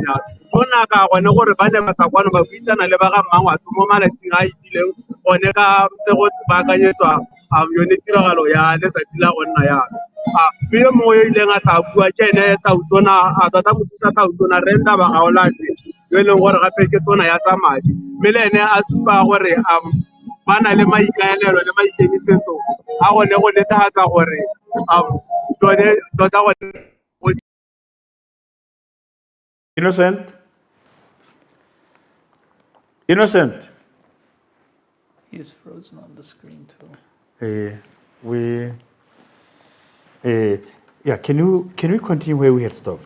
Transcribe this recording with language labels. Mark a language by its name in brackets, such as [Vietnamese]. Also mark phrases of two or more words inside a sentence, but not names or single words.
[Tswana] jalo go naka gone gore ba ne batla kwano ba buisana le ba ga Bangwato mo malatsing a itileng gone ka tse go baakanyetswa yone tiragalo ya letsatsi la go nna yalo mme yo mongwe yo ileng a tla bua ke ene tautona tota mothusa tautona Renda Bagaolati yo e leng gore gape ke tona ya tsa madi mme le ene a supa gore ba na le maikaelelo le maikemisetso a gone go netefatsa gore tsone tota gone [English] Innocent? Innocent? He's frozen on the screen too. Can we continue where we had stopped?